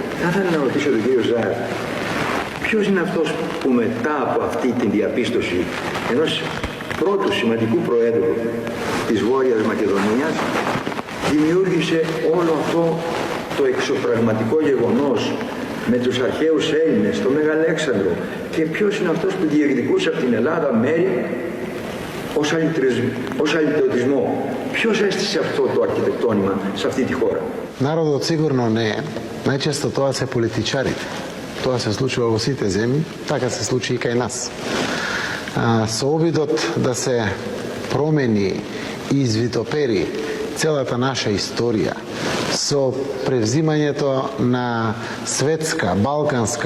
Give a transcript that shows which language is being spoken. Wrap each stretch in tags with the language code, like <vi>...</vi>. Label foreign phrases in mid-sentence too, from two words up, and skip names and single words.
<el>Θα ήθελα να ρωτήσω τον κύριο Ζάρ, ποιος είναι αυτός που μετά από αυτή την διαπίστωση ενός πρώτου σημαντικού προέδρου της Βόρειας Μακεδονίας δημιούργησε όλο αυτό το εξωπραγματικό γεγονός με τους αρχαίους Έλληνες, το Μεγαλέξανδρο, και ποιος είναι αυτός που διεκδικούσε από την Ελλάδα μέρη ως αλυτρωτισμό. Ποιος έστησε αυτό το αρχιτεκτόνημα σε αυτή τη хора?</el> <mk>Народот сигурно не е. Најчесто тоа се политичарите. Тоа се случува во сите земји, така се случи и кај нас. Со обидот да се промени и извитопери целата наша историја, со превзимањето на светска, балканска</mk>